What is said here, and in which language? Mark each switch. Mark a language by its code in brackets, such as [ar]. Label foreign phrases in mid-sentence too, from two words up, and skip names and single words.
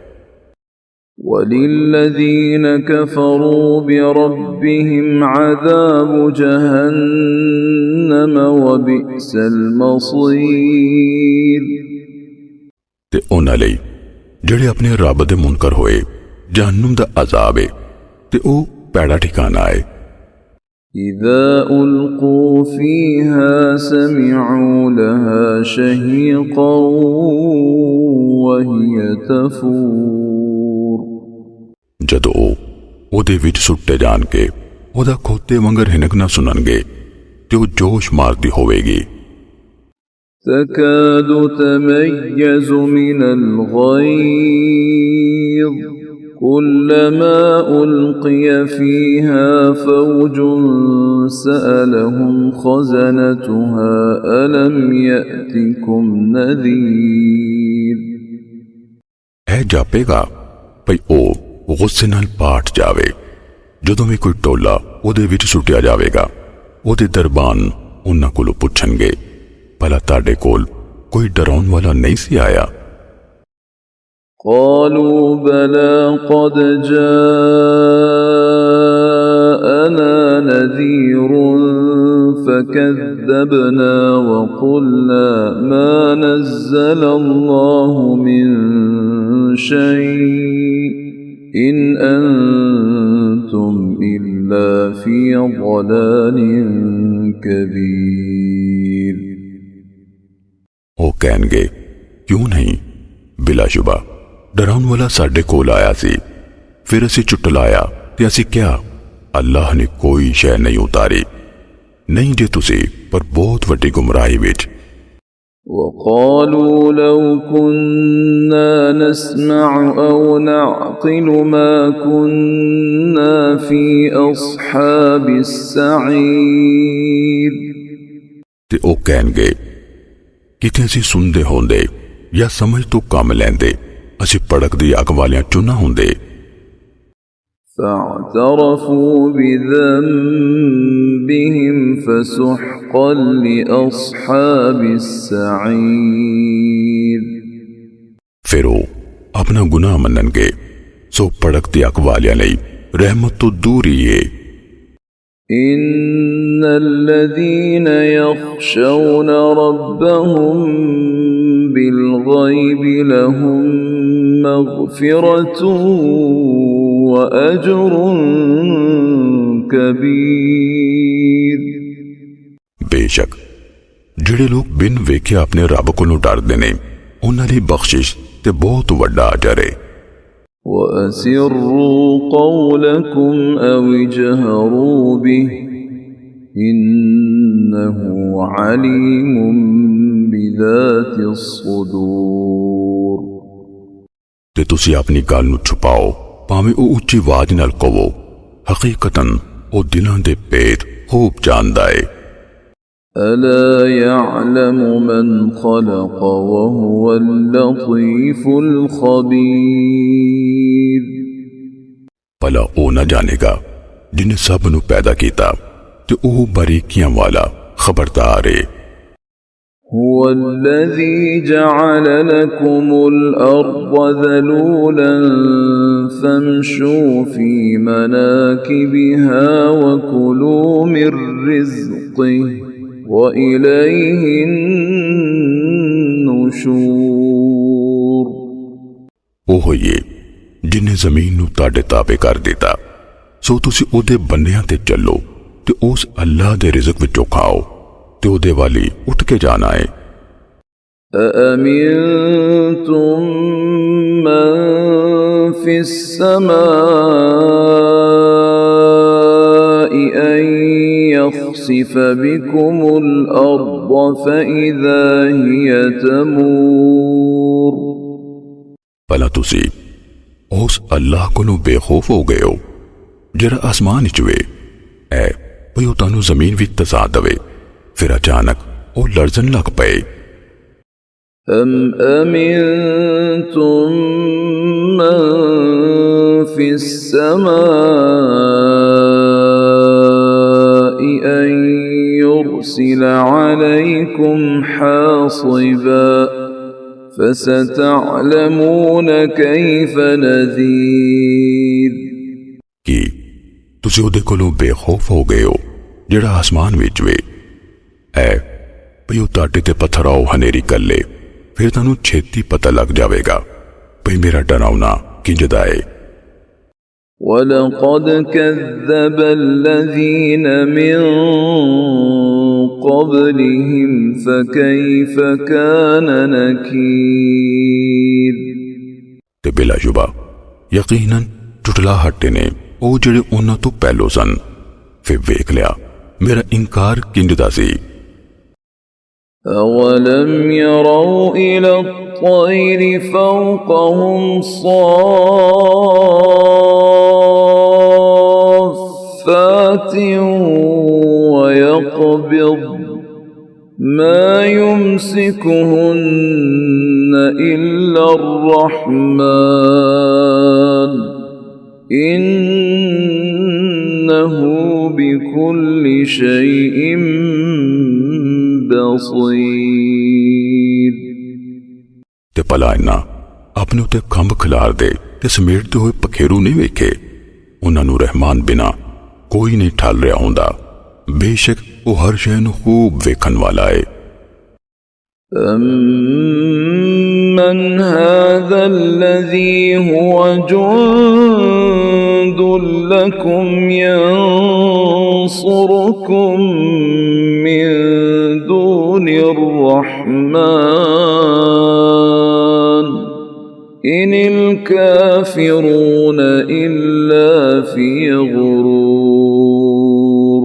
[ar] والذين كفروا بربهم عذاب جهنم وبئس المصير. [pa] ਤੇ ਉਨ੍ਹਾਂ ਲਈ ਜੇੜੇ ਅਪਣੇ ਰਬ ਦੇ ਮੁਨਕਰ ਹੋਏ ਜਹੰਨੁਮ ਦਾ ਅਜਾਬ ਹੈ ਤੇ ਓ ਪੈੜਾ ਠਿਕਾਣਾ ਹੈ। [ar] إذا ألقوا فيها سمعوا لها شهيقا وهي تفور। [pa] ਜਦੋਂ ਓਦੇ ਵਿਚ ਸੁੱਟੇ ਜਾਣ ਕੇ ਓਦਾ ਖੋਤੇ ਵੰਗਰ ਹਿਣਕਣਾ ਸੁਣਨਗੇ ਤੇ ਓ ਜੋਸ਼ ਮਾਰਦੀ ਹੋਵੇਗੀ। [ar] تكاد تميز من الغيظ كلما ألقي فيها فوج سألهم خزنتها ألم يأتكم نذير। [pa] ਐ ਜਾਪੇਗਾ ਭਈ ਓ ਗੁੱਸੇ ਨਾਲ ਪਾਟ ਜਾਵੇ ਜਦੋਂ ਭੀ ਕੋਈ ਟੋਲਾ ਓਦੇ ਵਿਚ ਸੁੱਟਿਆ ਜਾਵੇਗਾ ਓਦੇ ਦਰਬਾਨ ਉਨ੍ਹਾਂ ਕੋਲੋਂ ਪੁੱਛਣਗੇ ਭਲਾ ਤਾਡੇ ਕੋਲ ਕੋਈ ਡਰਾਉਣ ਵਾਲਾ ਨਹੀਂ ਸੀ ਆਇਆ। [ar] قالوا بلى قد جاءنا نذير فكذبنا وقلنا ما نزل الله من شيء إن أنتم إلا في ضلال كبير। [pa] ਓ ਕਹਿਣਗੇ ਕਿਉਂ ਨਹੀਂ ਬਿਲਾਸ਼ੁਬਾ ਡਰਾਉਣ ਵਾਲਾ ਸਾਡੇ ਕੋਲ ਆਇਆ ਸੀ ਫਿਰ ਅਸੀ ਚੁਟਲਾਇਆ ਤੇ ਅਸੀ ਕਿਆ ਅੱਲਾਹ ਨੇ ਕੋਈ ਸ਼ੈ ਨਹੀਂ ਉਤਾਰੀ ਨਹੀਂ ਜੇ ਤੁਸੀ ਪਰ ਬਹੁਤ ਵੱਡੀ ਗੁਮਰਾਹੀ ਵਿਚ। [ar] وقالوا لو كنا نسمع أو نعقل ما كنا في أصحاب السعير। [pa] ਤੇ ਓ ਕਹਿਣਗੇ ਕਿਤੇ ਅਸੀ ਸੁਣਦੇ ਹੋਂਦੇ ਯਾ ਸਮਝ ਤੋ ਕਮ ਲੈਂਦੇ ਅਸੀ ਭੜਕਦੀ ਅਗ ਵਾਲਿਆਂ ਚੁਨਾ ਹੋਂਦੇ। [ar] فاعترفوا بذنبهم فسحقا لأصحاب السعير। [pa] ਫਿਰ ਵੋ ਅਪਣਾ ਗੁਨਾਹ ਮੰਨਣਗੇ ਸੋ ਭੜਕਤੀ ਅਗ ਵਾਲਿਆਂ ਲਈ ਰਹਿਮਤ ਤੋ ਦੂਰ ਹੀ ਹੈ। [ar] إن الذين يخشون ربهم بالغيب لهم مغفرة وأجر كبير। [pa] बेशक ਜਿਹੜੇ ਲੋਕ ਬਿਨ ਵੇਖੇ ਆਪਣੇ ਰੱਬ ਕੋਲੋਂ ਡਰਦੇ ਨੇ ਉਹਨਾਂ ਲਈ ਬਖਸ਼ਿਸ਼ ਤੇ ਬਹੁਤ ਵੱਡਾ ਅਜਰ ਹੈ। [ar] وأسروا قولكم أو اجهروا به إنه عليم بذات الصدور। [pa] ਤੇ ਤੁਸੀਂ ਆਪਣੀ ਗੱਲ ਨੂੰ ਛੁਪਾਓ ਭਾਵੇਂ ਉਹ ਉੱਚੀ ਆਵਾਜ਼ ਨਾਲ ਕਹੋ, ਹਕੀਕਤਨ ਉਹ ਦਿਲਾਂ ਦੇ ਭੇਦ ਖੂਬ ਜਾਣਦਾ ਹੈ। [ar] ألا يعلم من خلق وهو اللطيف الخبير। [pa] ਭਲਾ ਉਹ ਨਾ ਜਾਣੇਗਾ ਜਿਨੇ ਸਭ ਨੂੰ ਪੈਦਾ ਕੀਤਾ ਤੇ ਉਹ ਬਾਰੀਕੀਆਂ ਵਾਲਾ ਖਬਰਦਾਰ ਹੈ। [ar] هو الذي جعل لكم الأرض ذلولا فامشوا في مناكبها وكلوا من رزقه وإليه النشور۔ [pa] ਉਹ ਹੀ ਹੈ ਜਿਨੇ ਜ਼ਮੀਨ ਨੂੰ ਤੁਹਾਡੇ ਤਾਬੇ ਕਰ ਦਿੱਤਾ ਸੋ ਤੁਸੀਂ ਉਹਦੇ ਬੰਨਿਆਂ ਤੇ ਚੱਲੋ ਤੇ ਉਸ ਅੱਲਾਹ ਦੇ ਰਿਜ਼ਕ ਵਿੱਚੋਂ ਖਾਓ ਤੇ ਉਹਦੇ ਵਾਲੀ ਉੱਠ ਕੇ ਜਾਣਾ ਹੈ। [ar] أأمنتم من في السماء أن يخسف بكم الأرض فإذا هي تمور۔ [pa] ਭਲਾ ਤੁਸੀਂ ਉਸ ਅੱਲਾਹ ਕੋਲੋਂ ਬੇਖੌਫ ਹੋ ਗਏ ਹੋ ਜਿਹੜਾ ਆਸਮਾਨ ਵਿੱਚ ਵੇ ਐ ਭਈ ਉਹ ਤੁਹਾਨੂੰ ਜ਼ਮੀਨ ਵਿੱਚ ਧਸਾ ਦੇਵੇ ਫਿਰ ਅਚਾਨਕ ਉਹ ਲਰਜ਼ਣ ਲੱਗ ਪਏ। [ar] أم أمنتم من في السماء أن يرسل عليكم حاصبا فستعلمون كيف نذير۔ [pa] ਕੀ ਤੁਸੀਂ ਉਹਦੇ ਕੋਲੋਂ ਬੇਖੌਫ ਹੋ ਗਏ ਹੋ ਜਿਹੜਾ ਆਸਮਾਨ ਵਿੱਚ ਵੇ ਐ ਭਈ ਉਹ ਤੁਹਾਡੇ ਤੇ ਪੱਥਰਾਓ ਹਨੇਰੀ ਕੱਲੇ ਫਿਰ ਤੁਹਾਨੂੰ ਛੇਤੀ ਪਤਾ ਲੱਗ ਜਾਵੇਗਾ ਭਈ ਮੇਰਾ ਡਰਾਉਣਾ ਕਿੰਜਦਾ ਹੈ। [ar] وَلَقَدْ كَذَّبَ الَّذِينَ مِن قَبْلِهِمْ فَكَيْفَ كَانَ نَكِيرِ۔ [pa] ਤੇ ਬਿਲਾਸ਼ੁਬਾ ਯਕੀਨਨ ਝੁਠਲਾਹਟ ਨੇ ਉਹ ਜਿਹੜੇ ਉਹਨਾਂ ਤੋਂ ਪਹਿਲੋਂ ਸਨ ਫਿਰ ਵੇਖ ਲਿਆ ਮੇਰਾ ਇਨਕਾਰ ਕਿੰਜਦਾ ਸੀ। [ar] أَوَلَمْ يَرَوْا إِلَى الطَّيْرِ فَوْقَهُمْ صَافَّاتٍ وَيَقْبِضْنَ مَا يُمْسِكُهُنَّ إِلَّا الرَّحْمَنُ إِنَّهُ بِكُلِّ شَيْءٍ بصير۔ [pa] ਤੇ ਭਲਾ ਇਹਨਾਂ ਆਪਣੇ ਉੱਤੇ ਖੰਭ ਖਿਲਾਰਦੇ ਤੇ ਸਮੇਟਦੇ ਹੋਏ ਪਖੇਰੂ ਨਹੀਂ ਵੇਖੇ ਉਹਨਾਂ ਨੂੰ ਰਹਿਮਾਨ ਬਿਨਾ ਕੋਈ ਨਹੀਂ ਠੱਲ ਰਿਹਾ ਹੁੰਦਾ ਬੇਸ਼ੱਕ ਉਹ ਹਰ ਸ਼ੈ ਨੂੰ ਖੂਬ ਵੇਖਣ ਵਾਲਾ ਹੈ। [ar] أَمَّنْ هَذَا الَّذِي هُوَ جُندٌ لَكُمْ يَنصُرُكُم مِّن دُونِ الرَّحْمَنِ إِنِ الْكَافِرُونَ إِلَّا فِي غُرُورٍ۔